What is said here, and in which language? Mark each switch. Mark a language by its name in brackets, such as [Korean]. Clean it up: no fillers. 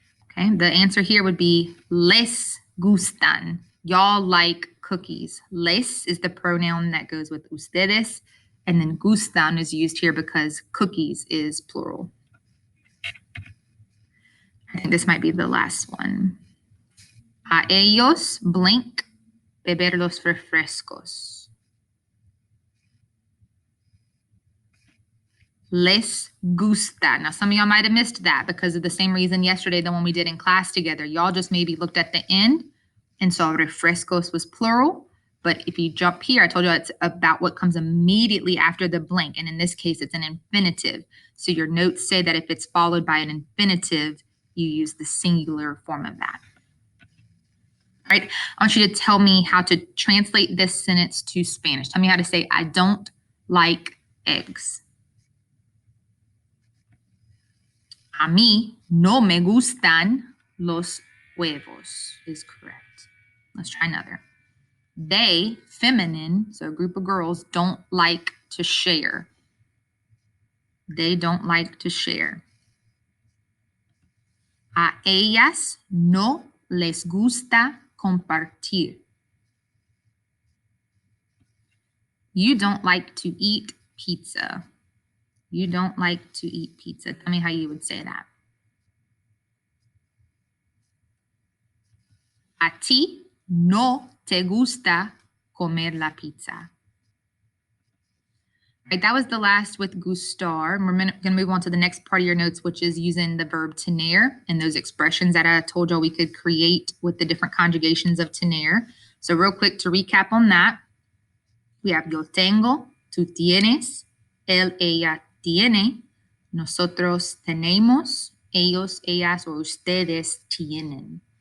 [English] Okay, the answer here would be [Spanish] les gustan. [English] Y'all like cookies. Les is the pronoun that goes with ustedes, and then gustan is used here because cookies is plural. I think this might be the last one. [Spanish] A ellos blank beber los refrescos. Les gusta. [English] Now, some of y'all might have missed that because of the same reason yesterday, the one we did in class together. Y'all just maybe looked at the end and saw refrescos was plural. But if you jump here, I told you it's about what comes immediately after the blank. And in this case, it's an infinitive. So your notes say that if it's followed by an infinitive, you use the singular form of that. All right, I want you to tell me how to translate this sentence to Spanish. Tell me how to say, I don't like eggs. [Spanish] A mí no me gustan los huevos [English] is correct. Let's try another. They, feminine, so a group of girls, don't like to share. They don't like to share. [Spanish] A ellas no les gusta compartir. [English] You don't like to eat pizza. You don't like to eat pizza. Tell me how you would say that. [Spanish] A ti no te gusta comer la pizza. [English] All right, that was the last with gustar. We're going to move on to the next part of your notes, which is using the verb tener and those expressions that I told y'all we could create with the different conjugations of tener. So real quick to recap on that, we have [Spanish] yo tengo, tú tienes, él, ella tiene, nosotros tenemos, ellos, ellas, or ustedes tienen.